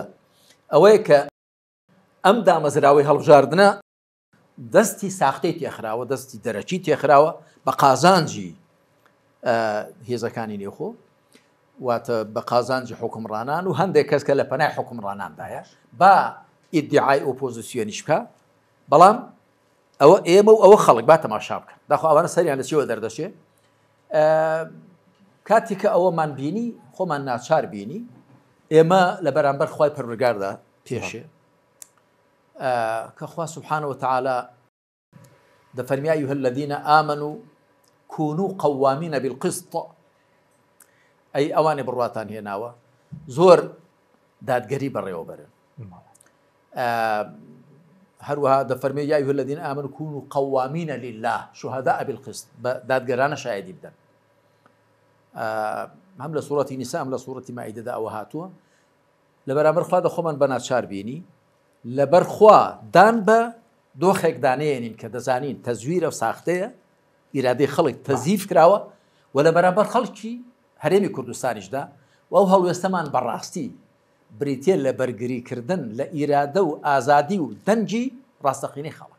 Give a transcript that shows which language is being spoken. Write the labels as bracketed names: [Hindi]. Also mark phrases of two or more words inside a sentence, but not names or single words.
[Central Kurdish] ئەوەیە کە ئەم دامەزراوەی هەڵبژاردنە دەستی ساختەی تێخراوە دەستی دەرەچی تێخراوە بە قازانجی هێزەکانی نێوخۆ واتە بە قازانجی حکومڕانان و هەندێک کەس کە لە پەنای حکومڕاناندایە با ئیدعای ئۆپۆزیسیۆنیش بکە بەڵام ئەوە ئێمە و ئەوە خەڵک با تەماشا بکەن داخۆ ئەوانە سەریان لە چێوە دەردەچێت کاتێککە ئەوەمان بینی خۆمان ناچار بینی ئێمە لە بەرامبەر خوای پەروەردگاردا پێشێ کە خوا [Arabic] سبحانه وتعالى [Central Kurdish] دەفەرمی [Arabic] ئەیها الذين آمنوا كونوا قوامين بالقسط [Central Kurdish] ئەی ئەوانێ بڕواتان هێناوە زۆر دادگەری بەڕێوە بەرن هەروەها دەفەرمێ [Arabic] یا ئەیها الذين آمنوا كونوا قوامين لله شهداء بالقسط [Central Kurdish] دادگەرانە شایەدی بدەن هەم لە سوورەتی نیسا هەم لە سوورەتی مائیدەدا ئەوە هاتووە لە بەرامبەر خوا دەخۆمان بە ناچار بینی لەبەر خوا دان بە دۆخێک دانێنین کە دەزانین تەزویرە و ساختەیە ئیرادەی خەڵک تەزیف کراوە و لە بەرامبەر خەڵکی هەرێمی کوردستانیشدا و ئەو هەڵوێستەمان بەڕاستی بریتێ لە بەرگریکردن لە ئیرادە و ئازادی و دەنگی ڕاستەقینەی خەڵک